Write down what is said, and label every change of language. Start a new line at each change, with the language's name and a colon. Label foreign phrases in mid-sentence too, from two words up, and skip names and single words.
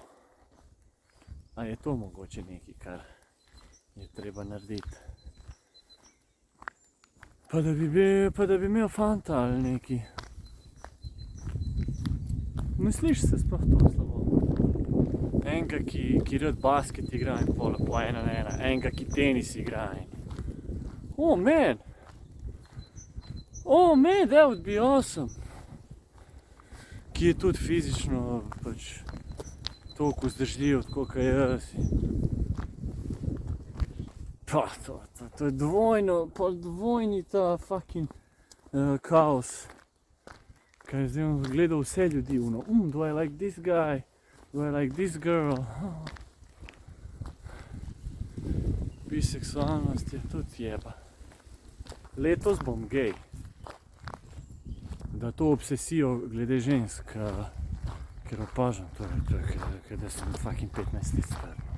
Slovenian: A je to mogoče nekaj, kar je treba narediti. Pa da bi imel fanta ali nekaj. Misliš se sploh to slabo? Enega, ki rad basket igra in po 1-1. Enega, ki tenis igra in...
English: man! That would be awesome!
Slovenian: Ki je tudi fizično pač toliko vzdržljiv, tako kot jaz. Pa to je dvojni ta fucking kaos. Kaj zdaj bom gledal vse ljudi,
English: do I like this guy? Do I like this girl?
Slovenian: Biseksualnost je tudi jeba. Letos bom gej. Da to obsesijo glede žensk, ker opažam, to je, da sem fucking 15 let star.